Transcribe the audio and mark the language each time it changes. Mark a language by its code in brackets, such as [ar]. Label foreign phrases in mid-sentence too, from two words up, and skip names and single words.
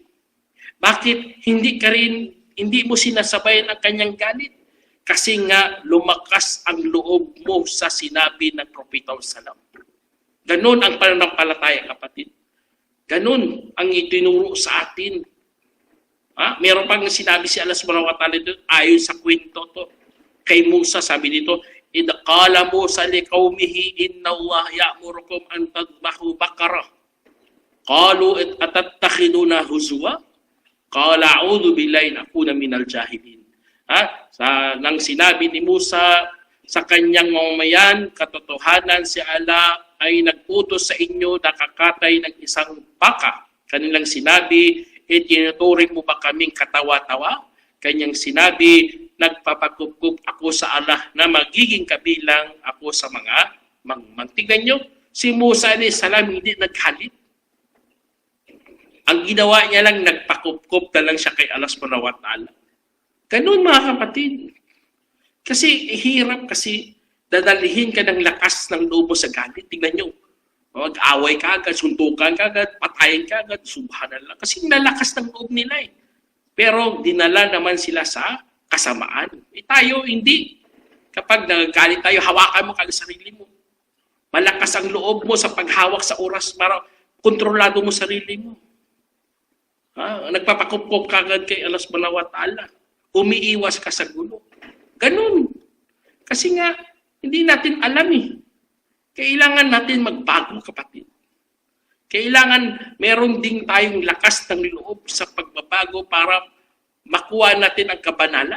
[tl] Bakit hindi mo sinasabayan ang kanyang galit? Kasi nga lumakas ang loob mo sa sinabi ng Propeta Salam. Ganun ang pananampalataya, kapatid. Ganun ang itinuro sa atin. Meron pang sinabi si Allah [ar] سبحانه وتعالى [tl] dito, ayon sa kwento to. Kay Musa, sabi dito, [ar] إذ قال موسى لقومه إن الله يأمركم أن تذبحوا بقرة. قالوا أتتخذنا هزوا? قال أعوذ بالله أن أكون من الجاهلين. [tl] Nang sinabi ni Musa sa kanyang mamayan, katotohanan si Allah ay nagputos sa inyo na kakatay ng isang baka. Kanilang sinabi, tinuturing mo ba kaming katawa-tawa? Kanyang sinabi, nagpapakupkup ako sa Allah na magiging kabilang ako sa mga mangmang. Tignan nyo, si Musa [ar] عليه السلام [tl] hindi naghalit. Ang ginawa niya lang, nagpakupkup na lang siya kay Allah [ar] سبحانه وتعالى. [tl] Ganun mga kapatid. Kasi hirap kasi dadalhin ka ng lakas ng loob mo sa galit. Tingnan nyo, mag-away ka agad, suntukan ka agad, patayin ka agad, subhanallah. Kasi nalakas ng loob nila eh. Pero dinala naman sila sa kasamaan. Tayo, hindi. Kapag nagagalit tayo, hawakan mo ka ang sarili mo. Malakas ang loob mo sa paghawak sa oras para kontrolado mo sarili mo. Nagpapakupkup ka agad kay Allah [ar] سبحانه وتعالى. [tl] Umiiwas ka sa gulo. Ganun. Kasi nga, hindi natin alam eh. Kailangan natin magbago, kapatid. Kailangan meron ding tayong lakas ng loob sa pagbabago para makuha natin ang kabanalan.